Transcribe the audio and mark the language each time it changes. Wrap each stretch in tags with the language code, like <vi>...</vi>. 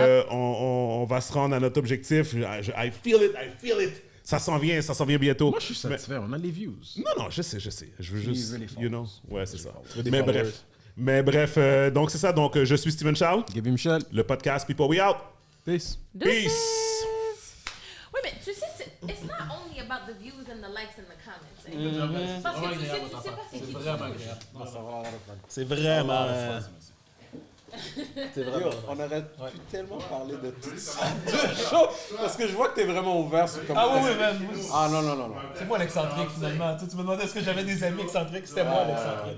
<fr>On va se rendre à notre objectif. I feel it. Ça s'en vient bientôt. Moi, je suis satisfait. On a les views. Non, je sais. Je veux juste, veux les you know. Ouais, c'est ça. des Mais</fr> <en>followers.</en> <fr>bref, donc c'est ça. Donc, je suis Steven Charles. Gaby Michel. Le podcast People We Out.</fr> <en>Peace. Peace. Oui, mais tu sais, it's not only about the views and the likes and the comments.</en> <fr>Hein? Parce que tu sais pas c'est qui tu C'est vraiment... C'est vraiment Yo, on aurait pu tellement parler de tout ça. Parce que je vois que t'es vraiment ouvert sur comment. Ah oui, man. Ah non. C'est moi l'excentrique finalement. Tu me demandais est-ce que j'avais des amis excentriques, c'était moi l'excentrique.</fr>